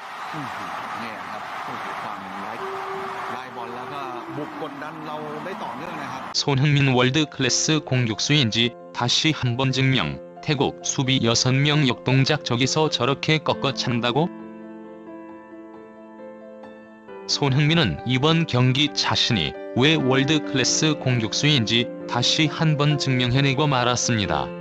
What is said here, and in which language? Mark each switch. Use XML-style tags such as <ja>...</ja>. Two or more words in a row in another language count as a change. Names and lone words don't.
<th>เนี่ยครับฝั่งไล่บอลแล้วก็บุกกดดันเราได้ต่อเนื่องนะครับ</th> <ko>손흥민 월드클래스 공격수인지 다시 한번 증명. 태국 수비 6명 역동작 저기서 저렇게 꺾어 찬다고? 손흥민은 이번 경기 자신이 왜 월드클래스 공격수인지 다시 한번 증명해내고 말았습니다.</ko>